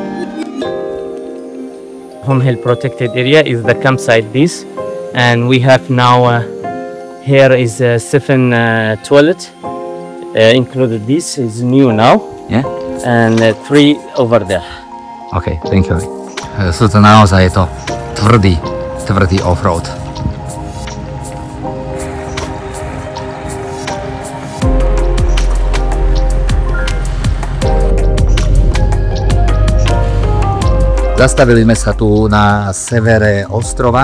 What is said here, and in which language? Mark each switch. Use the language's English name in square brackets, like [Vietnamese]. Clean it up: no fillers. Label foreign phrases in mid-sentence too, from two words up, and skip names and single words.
[English] Home Hill protected area is the campsite this, and we have now here is a 7 toilet included. This is new now, Yeah? and 3 over there. OK, thank you. [Slovak] Sú to naozaj je to tvrdý offroad. Zastavili sme sa tu na severe ostrova.